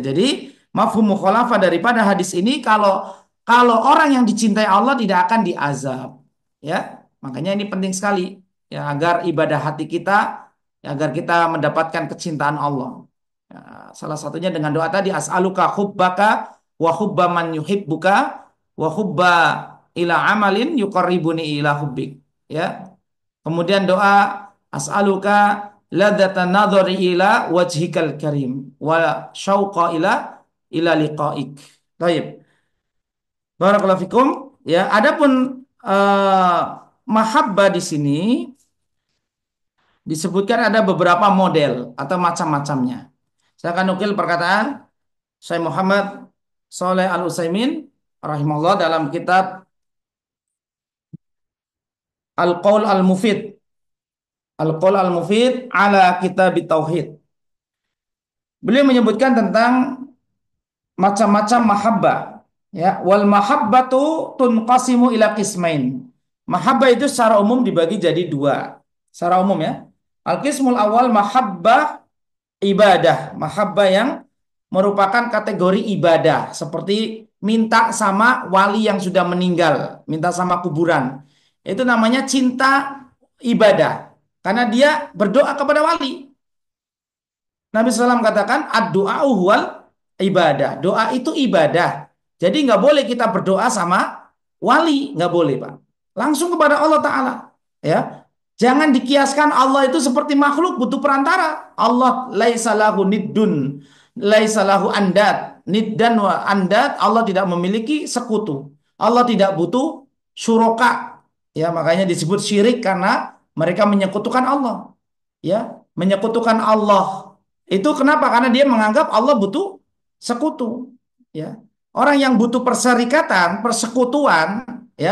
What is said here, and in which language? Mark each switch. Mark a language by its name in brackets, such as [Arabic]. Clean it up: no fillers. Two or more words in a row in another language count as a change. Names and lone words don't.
[Indonesian] Jadi [Arabic] مفهوم مخالفة [Indonesian] daripada hadis ini, kalau orang yang dicintai Allah tidak akan diazab, ya. Makanya ini penting sekali, ya, agar ibadah hati kita, ya, agar kita mendapatkan kecintaan Allah. Ya, salah satunya dengan doa tadi, [Arabic] أسألك حبك وحب من يحبك وحب إلى عمل يقربني إلى حبك. [Indonesian] Ya. Kemudian doa [Arabic] أسألك لذة النظر إلى وجهك الكريم والشوق إلى لقائك. Baik. بارك الله فيكم. [Indonesian] Ya, adapun mahabbah di sini disebutkan ada beberapa model atau macam-macamnya. Saya akan nukil perkataan Syekh Muhammad Shalih Al-Utsaimin rahimahullah dalam kitab Al-Qaul Al-Mufid. Al-Qaul Al-Mufid ala Kitab Tauhid. Beliau menyebutkan tentang macam-macam mahabbah. [Arabic] Ya, والمحبة تنقسم إلى قسمين. [Indonesian] Mahabbah itu secara umum dibagi jadi dua. Secara umum ya. [Arabic] القسم الأول محبة عبادة. [Indonesian] Mahabbah yang merupakan kategori ibadah. Seperti minta sama wali yang sudah meninggal. Minta sama kuburan. Itu namanya cinta ibadah. Karena dia berdoa kepada wali. Nabi SAW katakan, [Arabic] الدعاء هو العبادة. [Indonesian] Doa itu ibadah. Jadi nggak boleh kita berdoa sama wali. Nggak boleh, Pak. Langsung kepada Allah Ta'ala. Ya. Jangan dikiaskan Allah itu seperti makhluk butuh perantara. [Arabic] الله ليس له ند ليس له أنداد. ندا وأندادا, [Indonesian] Allah tidak memiliki sekutu. Allah tidak butuh syuraka. Ya, makanya disebut syirik karena mereka menyekutukan Allah. Ya, menyekutukan Allah. Itu kenapa? Karena dia menganggap Allah butuh sekutu. Ya. Orang yang butuh perserikatan, persekutuan, ya.